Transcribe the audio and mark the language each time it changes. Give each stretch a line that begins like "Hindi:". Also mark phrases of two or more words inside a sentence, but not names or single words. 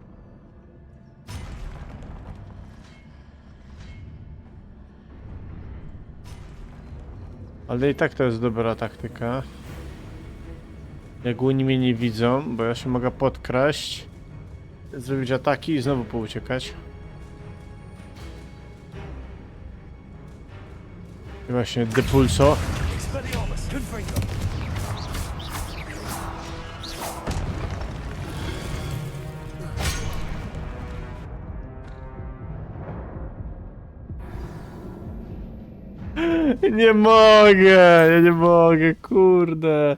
Polish: Ale i tak to jest dobra taktyka. Jak oni mnie nie widzą, bo ja się mogę podkraść, zrobić ataki i znowu pouciekać. I właśnie depulso. Expelliarmus! Confringo! Nie mogę, ja nie mogę, kurde.